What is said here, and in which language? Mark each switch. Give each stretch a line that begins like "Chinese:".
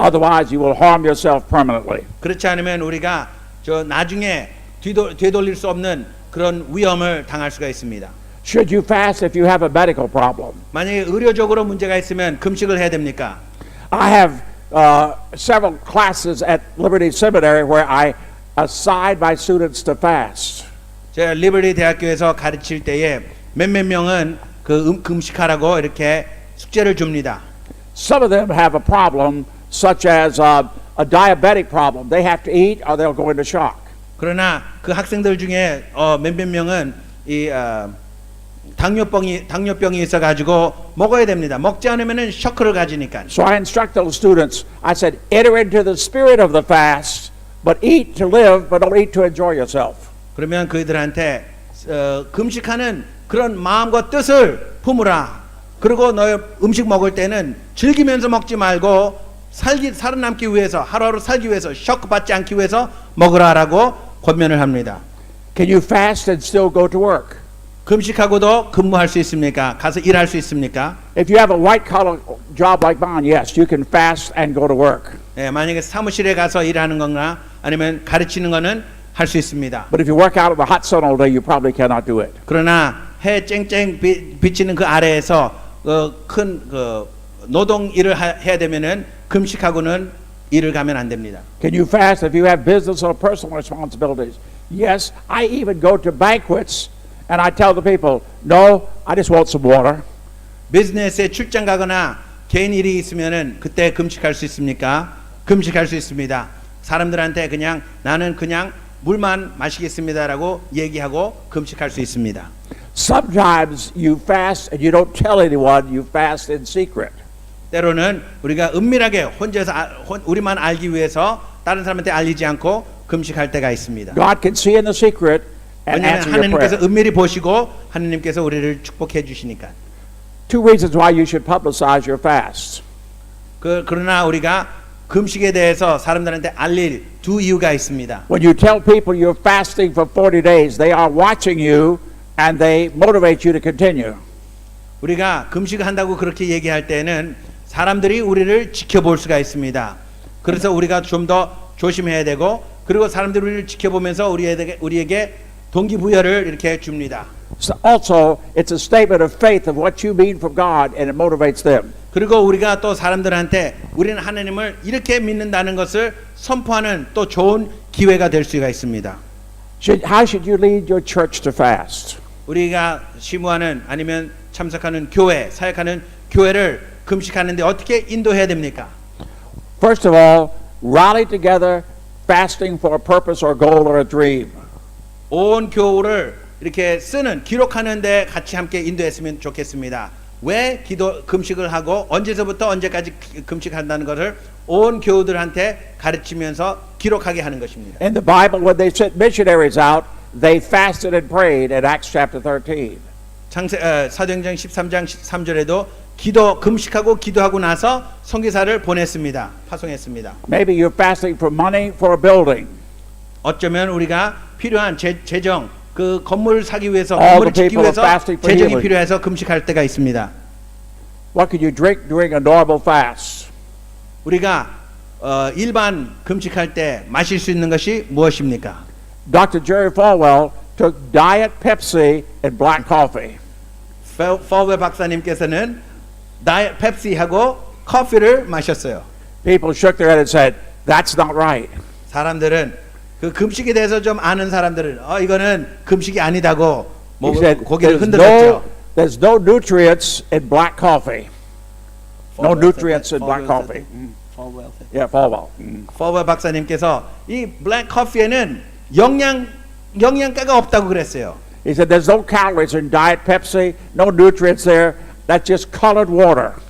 English: Otherwise, you will harm yourself permanently.
Korean: 그렇지 않으면 우리가 나중에 되돌릴 수 없는 그런 위험을 당할 수가 있습니다.
English: Should you fast if you have a medical problem?
Korean: 만약에 의료적으로 문제가 있으면 금식을 해야 됩니까?
English: I have several classes at Liberty Seminary where I assign my students to fast.
Korean: 제가 리버티 대학교에서 가르칠 때에 몇몇 명은 금식하라고 이렇게 숙제를 줍니다.
English: Some of them have a problem such as a diabetic problem. They have to eat or they'll go into shock.
Korean: 그러나 그 학생들 중에 몇몇 명은 이 당뇨병이 있어가지고 먹어야 됩니다. 먹지 않으면은 쇼크를 가지니까.
English: So I instruct those students. I said, enter into the spirit of the fast, but eat to live, but don't eat to enjoy yourself.
Korean: 그러면 그들한테 금식하는 그런 마음과 뜻을 품으라. 그리고 너 음식 먹을 때는 즐기면서 먹지 말고 살아남기 위해서 하루하루 살기 위해서 쇼크 받지 않기 위해서 먹으라라고 권면을 합니다.
English: Can you fast and still go to work?
Korean: 금식하고도 근무할 수 있습니까? 가서 일할 수 있습니까?
English: If you have a white collar job like mine, yes, you can fast and go to work.
Korean: 예, 만약에 사무실에 가서 일하는 거나 아니면 가르치는 거는 할 수 있습니다.
English: But if you work out in the hot sun all day, you probably cannot do it.
Korean: 그러나 해 쨍쨍 비치는 그 아래에서 큰 노동 일을 해야 되면은 금식하고는 일을 가면 안 됩니다.
English: Can you fast if you have business or personal responsibilities? Yes, I even go to banquets and I tell the people, no, I just want some water.
Korean: 비즈니스에 출장 가거나 개인 일이 있으면은 그때 금식할 수 있습니까? 금식할 수 있습니다. 사람들한테 그냥 나는 그냥 물만 마시겠습니다라고 얘기하고 금식할 수 있습니다.
English: Sometimes you fast and you don't tell anyone, you fast in secret.
Korean: 때로는 우리가 은밀하게 혼자서 우리만 알기 위해서 다른 사람한테 알리지 않고 금식할 때가 있습니다.
English: God can see in the secret and
Korean: 왜냐하면
English: answer your
Korean: 하나님께서
English: prayer.
Korean: 은밀히 보시고 하나님께서 우리를 축복해 주시니까.
English: Two reasons why you should publicize your fast.
Korean: 그러나 우리가 금식에 대해서 사람들한테 알릴 두 이유가 있습니다.
English: When you tell people you're fasting for 40 days, they are watching you and they motivate you to continue.
Korean: 우리가 금식을 한다고 그렇게 얘기할 때는 사람들이 우리를 지켜볼 수가 있습니다. 그래서 우리가 좀 더 조심해야 되고 그리고 사람들이 우리를 지켜보면서 우리에게 동기부여를 이렇게 줍니다.
English: So also, it's a statement of faith of what you mean from God and it motivates them.
Korean: 그리고 우리가 또 사람들한테 우리는 하나님을 이렇게 믿는다는 것을 선포하는 또 좋은 기회가 될 수가 있습니다.
English: How should you lead your church to fast?
Korean: 우리가 시무하는 아니면 참석하는 교회, 사역하는 교회를 금식하는데 어떻게 인도해야 됩니까?
English: First of all, rally together, fasting for a purpose or goal or a dream.
Korean: 온 교우를 이렇게 쓰는 기록하는데 같이 함께 인도했으면 좋겠습니다. 왜 금식을 하고 언제서부터 언제까지 금식한다는 것을 온 교우들한테 가르치면서 기록하게 하는 것입니다.
English: In the Bible, when they sent missionaries out, they fasted and prayed in Acts chapter 13.
Korean: 사도행전 13장 13절에도 금식하고 기도하고 나서 선교사를 보냈습니다. 파송했습니다.
English: Maybe you're fasting for money for a building.
Korean: 어쩌면 우리가 필요한 재정 그 건물을 사기 위해서
English: All
Korean: 건물을
English: the
Korean: 짓기
English: people
Korean: 위해서
English: are fasting for
Korean: 재정이
English: healing.
Korean: 필요해서 금식할 때가 있습니다.
English: What could you drink during a normal fast?
Korean: 우리가 일반 금식할 때 마실 수 있는 것이 무엇입니까?
English: Dr. Jerry Falwell took Diet Pepsi and black coffee.
Korean: 퍼웰 박사님께서는 다이어트 펩시하고 커피를 마셨어요.
English: People shook their head and said, that's not right.
Korean: 사람들은 그 금식에 대해서 좀 아는 사람들은 이거는 금식이 아니다고
English: He said,
Korean: 고개를 흔들었죠.
English: there's no nutrients in black coffee. No nutrients in black coffee. Yeah, Falwell.
Korean: 퍼웰 박사님께서 이 블랙 커피에는 영양가가 없다고 그랬어요.
English: He said, there's no calories in Diet Pepsi, no nutrients there. That's just colored water.